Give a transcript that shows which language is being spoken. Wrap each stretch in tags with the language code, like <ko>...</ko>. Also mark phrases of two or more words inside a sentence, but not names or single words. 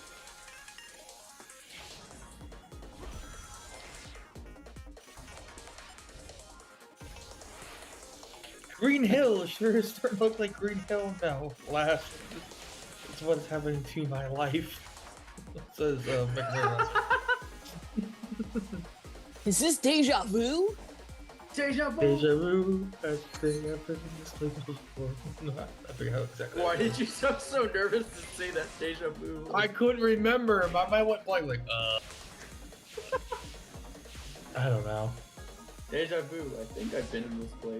<en>Green Hill sure is starting to look like Green Hill now. Last, it's what's happening to my life. Says McMurray. Is this deja vu? Deja vu. Deja vu. I think I've been in this place before. I forget how exactly. Why did you sound so nervous to say that deja vu? I couldn't remember. My mind went blank. Like, I don't know. Deja vu. I think I've been in this place.</en>